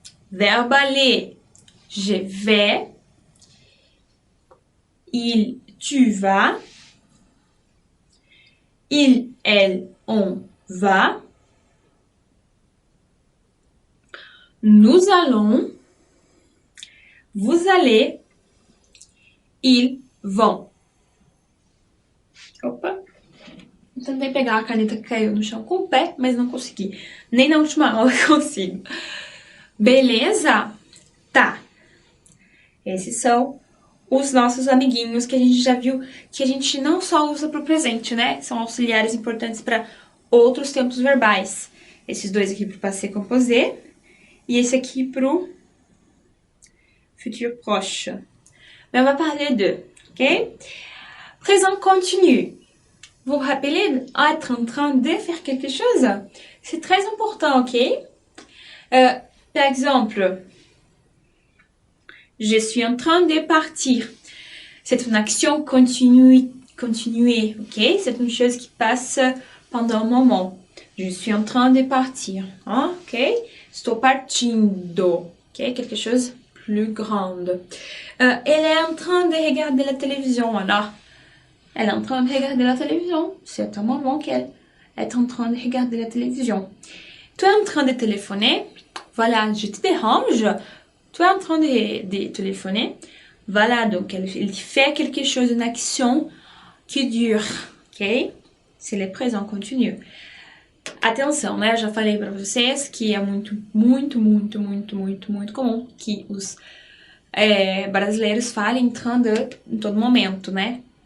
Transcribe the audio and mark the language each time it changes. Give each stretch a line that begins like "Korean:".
French: Verbe aller. Je vais, il, tu vas, il, elle, on va, nous allons, vous allez, ils vão.
Portuguese: Opa! Tentei pegar a caneta que caiu no chão com o pé, mas não consegui. Nem na última aula consigo. Beleza? Tá. Esses são os nossos amiguinhos que a gente já viu que a gente não só usa para o presente, né? São auxiliares importantes para outros tempos verbais. Esses dois aqui para o passé composé e esse aqui para o futur proche.
French: Mais on va parler d'eux, ok? Présent continu. Vous vous rappelez être en train de faire quelque chose? C'est très important, ok? Par exemple, je suis en train de partir. C'est une action continuée, ok? C'est une chose qui passe pendant un moment. Je suis en train de partir, hein? Ok? Estou partindo, ok? Quelque chose plus grande. Elle est en train de regarder la télévision, alors. Elle est en train de regarder la télévision. C'est un moment qu'elle est en train de regarder la télévision. Tu es en train de téléphoner. Voilà, je te dérange. Tu es en train de téléphoner. Voilà, donc elle fait quelque chose, une action qui dure. Ok? C'est le présent continu.
Portuguese: Atenção, né? Já falei para vocês que é muito comum que os brasileiros falem entrando em todo momento, né?